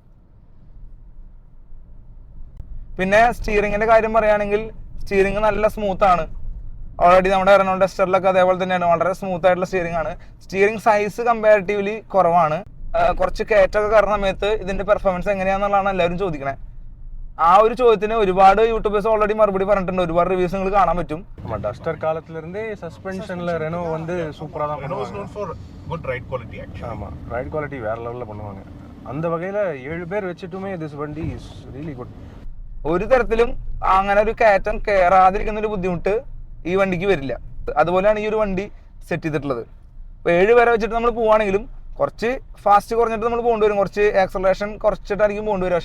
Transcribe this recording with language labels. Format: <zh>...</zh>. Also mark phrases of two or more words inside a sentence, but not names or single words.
<ml>പിന്നെ സ്റ്റിയറിങ്ങിൻ്റെ കാര്യം പറയുകയാണെങ്കിൽ സ്റ്റിയറിങ് നല്ല സ്മൂത്താണ്. ഓൾറെഡി നമ്മുടെ റെനോൾട്ട് ഡസ്റ്ററിലൊക്കെ അതേപോലെ തന്നെയാണ്, വളരെ സ്മൂത്ത് ആയിട്ടുള്ള സ്റ്റിയറിംഗ് ആണ്. സ്റ്റിയറിംഗ് സൈസ് കമ്പാരിറ്റീവ്ലി കുറവാണ്. കുറച്ച് കയറ്റമൊക്കെ കയറുന്ന സമയത്ത് ഇതിൻ്റെ പെർഫോമൻസ് എങ്ങനെയാണെന്നുള്ളതാണ് എല്ലാവരും ചോദിക്കണേ. ആ ഒരു ചോദ്യത്തിന് ഒരുപാട് യൂട്യൂബേഴ്സ് ഓൾറെഡി മറുപടി പറഞ്ഞിട്ടുണ്ട്. ഒരുപാട് റിവ്യൂസ് നിങ്ങൾക്ക് കാണാൻ പറ്റും.</ml> <ta>டஸ்டர் காலத்துல இருந்தே சஸ்பென்ஷன்ல ரெனோ வந்து சூப்பரா தான் பண்ணுவாங்க.</ta> <en>good ride quality actually.</en> <ta>ஆமா,</ta> <en>ride quality</en> <ta>வேற லெவல்ல பண்ணுவாங்க. அந்த வகையில 7 பேர் വെച്ചിട്ടുമേ</ta> <en>this വണ്ടി is really good.</en> <ml>ഒരു തരത്തിലും അങ്ങനെ ഒരു കയറ്റം കയറാതിരിക്കുന്ന ഒരു ബുദ്ധിമുട്ട് ഈ വണ്ടിക്ക് വരില്ല. അതുപോലെയാണ് ഈ ഒരു വണ്ടി സെറ്റ് ചെയ്തിട്ടുള്ളത്. ഇപ്പോൾ 7 പേരെ വെച്ചിട്ട് നമ്മൾ പോവുകയാണെങ്കിലും കുറച്ച് ഫാസ്റ്റ് കുറഞ്ഞിട്ട് നമ്മൾ പോകേണ്ടി വരും, കുറച്ച് ആക്സലറേഷൻ കുറച്ചിട്ടായിരിക്കും പോകേണ്ടി വരും.</ml>